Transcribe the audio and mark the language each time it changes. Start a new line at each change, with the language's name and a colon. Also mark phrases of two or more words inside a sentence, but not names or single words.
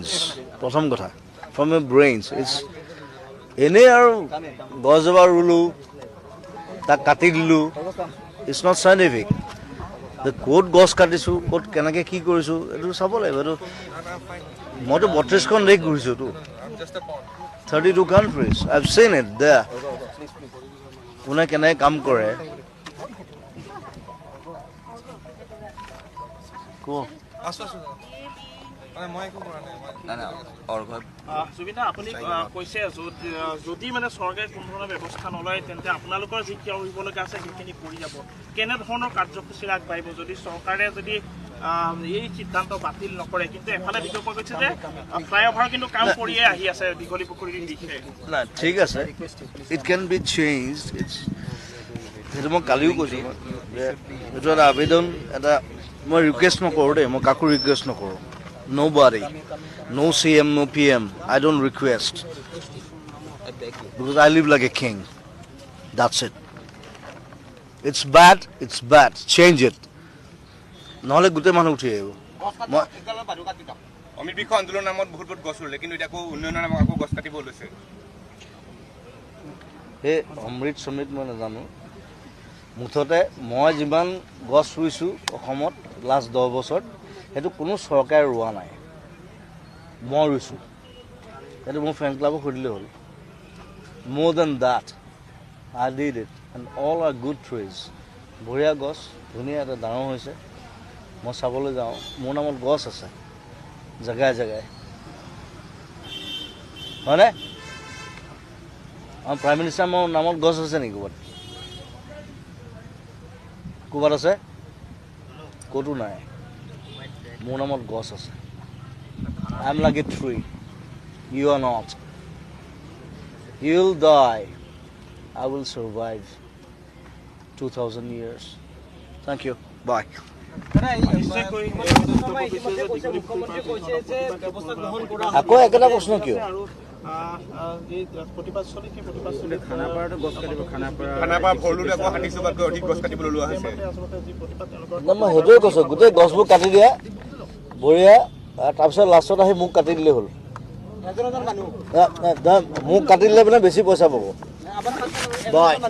Assamese: প্ৰথম কথা,
English: from your brains.
Assamese: ইটছ এনেই আৰু গছজোপা ৰুলোঁ, তাক কাটি দিলোঁ,
English: it's not scientific.
Assamese: ক'ত গছ কাটিছোঁ, ক'ত কেনেকৈ কি কৰিছোঁ, এইটো চাব লাগিব। এইটো মইতো 32খন দেশ ঘূৰিছোঁতো, 32 countries.
English: I've seen it there.
Assamese: কোনে কেনেকৈ কাম কৰে। জুবিন দা, আপুনি কৈছে যদি মানে চৰকাৰে কোনো ধৰণৰ ব্যৱস্থা নলয়, তেন্তে আপোনালোকৰ যি কৰিবলগীয়া আছে সেইখিনি কৰি যাব। কেনেধৰণৰ কাৰ্যসূচী আগবাঢ়িব যদি চৰকাৰে যদি এই সিদ্ধান্ত বাতিল নকৰে? কিন্তু এফালে বিশেষকৈ কৈছে যে ফ্লাইঅভাৰ কিন্তু কাম কৰিয়ে আহি আছে দীঘলী পুখুৰীৰ দিশে। নাই, ঠিক আছে,
English: it can be change.
Assamese: সেইটো মই কালিও কৈছোঁ যে এইটো এটা আবেদন, এটা মই ৰিকুৱেষ্ট নকৰোঁ দেই, মই কাকো ৰিকুৱেষ্ট নকৰোঁ।
English: Nobody, no CM, no PM. I don't request, because I live like a king. That's it. It's bad, it's bad. Change it.
Assamese: নহ'লে গোটেই মানুহ উঠি আহিব। অমিত বৃক্ষ আন্দোলনৰ নামত বহুত বহুত গছ ৰুলে, কিন্তু এতিয়া আকৌ উন্নয়নৰ নামত আকৌ গছ কাটিব লৈছে। এই অমৃত মই নাজানো, মুঠতে মই যিমান গছ ৰুইছোঁ অসমত লাষ্ট 10 বছৰত, সেইটো কোনো চৰকাৰে ৰোৱা নাই, মই ৰুইছোঁ। সেইটো মোৰ ফ্ৰেণ্ড ক্লাবক সুধিলে হ'ল। মোৰ
English: than that I did it, and all are good trees.
Assamese: বঢ়িয়া গছ, ধুনীয়া, এটা ডাঙৰ হৈছে। মই চাবলৈ যাওঁ, মোৰ নামত গছ আছে জেগাই জেগাই, হয়নে? আমাৰ
English: prime minister
Assamese: মোৰ নামত গছ আছে নেকি ক'ৰবাত? ক'ৰবাত আছে ক'তো নাই মোৰ নামত গছ আছে
English: I am like a tree you are not you will die I will survive 2000 years thank you bye
Assamese: আকৌ একেটা প্ৰশ্ন কিয় খানাপাৰা ভৰলুত আকৌ 60 অধিক গছ কাটিবলৈ লোৱা হৈছে মই সেইটোৱে কৈছোঁ গোটেই গছবোৰ কাটি দিয়া বঢ়িয়া তাৰপিছত লাষ্টত আহি মোক কাটি দিলেই হ'ল মোক কাটি দিলে মানে বেছি পইচা পাব বাই